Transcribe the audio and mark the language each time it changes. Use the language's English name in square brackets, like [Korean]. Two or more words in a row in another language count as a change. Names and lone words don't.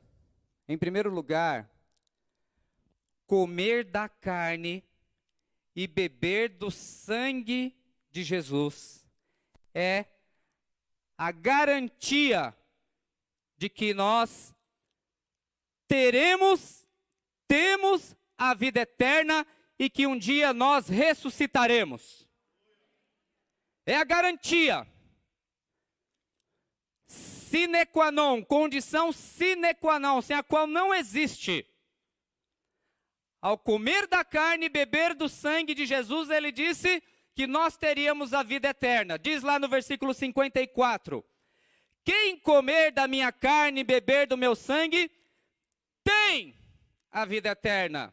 [Portuguese] Em primeiro lugar, comer da carne e beber do sangue de Jesus é a garantia de que nós temos a vida eterna e que um dia nós ressuscitaremos. É a garantia. [Latin] Sine qua non, condição sine qua non, [Portuguese] sem a qual não existe. Ao comer da carne e beber do sangue de Jesus, ele disse que nós teríamos a vida eterna. Diz lá no versículo 54, quem comer da minha carne e beber do meu sangue, tem a vida eterna.